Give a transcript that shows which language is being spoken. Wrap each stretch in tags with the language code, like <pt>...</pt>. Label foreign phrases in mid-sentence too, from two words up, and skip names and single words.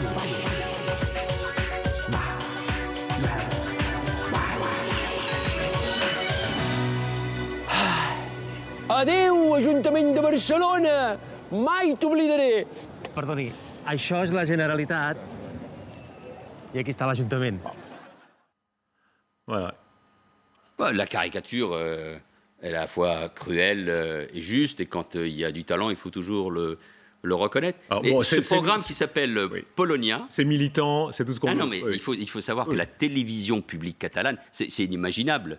<ca>Adéu, Ajuntament de Barcelona! Mai t'oblidaré! Perdoni, això és la Generalitat i aquí està l'Ajuntament.</ca> <fr>Voilà. La caricature est à la fois cruelle et juste, et quand il y a du talent, il faut toujours le reconnaître. Alors, bon, ce programme qui s'appelle Polonia... C'est militant, c'est tout ce qu'on veut. Non, mais il faut savoir que la télévision publique catalane, c'est inimaginable.</fr>